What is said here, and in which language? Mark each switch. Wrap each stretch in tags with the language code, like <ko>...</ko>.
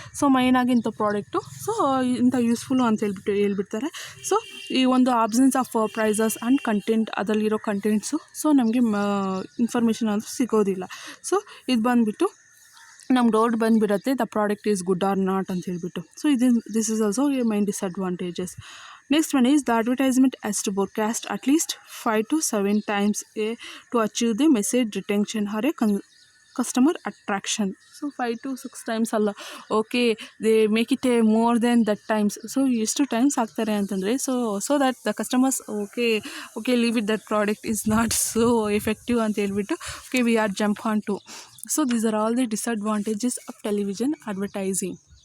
<kn>So ಮೈನಾಗಿ ಇಂಥ product so ಇಂಥ useful ಅಂತ ಹೇಳ್ಬಿಡ್ತಾರೆ. ಸೊ ಈ ಒಂದು</kn> <en>absence of prices and content,</en> <kn>ಅದರಲ್ಲಿರೋ ಕಂಟೆಂಟ್ಸು ಸೊ ನಮಗೆ ಇನ್ಫಾರ್ಮೇಷನ್ ಅಂತೂ ಸಿಗೋದಿಲ್ಲ. ಸೊ ಇದು ಬಂದುಬಿಟ್ಟು ನಮ್ಮ ಡೌಟ್ ಬಂದುಬಿಡುತ್ತೆ</kn> <en>the product is good or not</en> <kn>ಅಂತ ಹೇಳ್ಬಿಟ್ಟು.</kn> <en>So this is also a main disadvantages. Next one is the advertisement has to broadcast at least 5 to 7 times to achieve the message retention or a customer attraction. So 5 to 6 times ಅಲ್ಲ, okay they make it a more than that times. So</en> <kn>ಎಷ್ಟು times ಆಗ್ತಾರೆ ಅಂತಂದರೆ</kn> <en>so that the customers okay leave it that product is not so effective</en> <kn>ಅಂತ ಹೇಳ್ಬಿಟ್ಟು</kn> <en>Okay we are jump on to. So these are all the disadvantages of television advertising.</en>